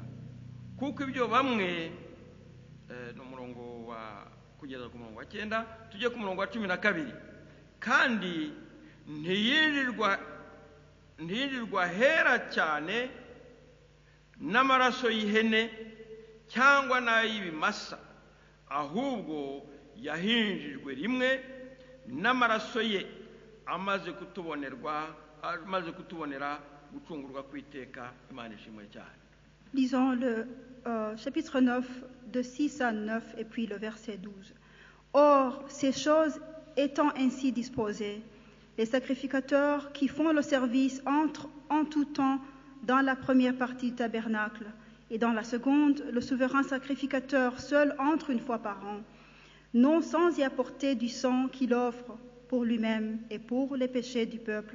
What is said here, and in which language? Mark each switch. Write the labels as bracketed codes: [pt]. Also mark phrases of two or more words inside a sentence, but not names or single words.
[rw] Kuko ibyo bamwe n'umurongo wa kugeza ku murongo wa 9 tujye ku murongo wa 12, kandi ntiyinjirwa hera cyane n'amaraso y'ihene cyangwa n'ay'ibimasa, ahubwo yahinjijwe rimwe n'amaraso ye amaze kutubonera gucungurwa kw'iteka. Imana ishimwe cyane. [fr] Lisons le chapitre 9 de 6 à 9 et puis le verset 12. Or, ces choses étant ainsi disposées, les sacrificateurs qui font le service entrent en tout temps dans la première partie du tabernacle, et dans la seconde, le souverain sacrificateur seul entre une fois par an, non sans y apporter du sang qu'il offre pour lui-même et pour les péchés du peuple.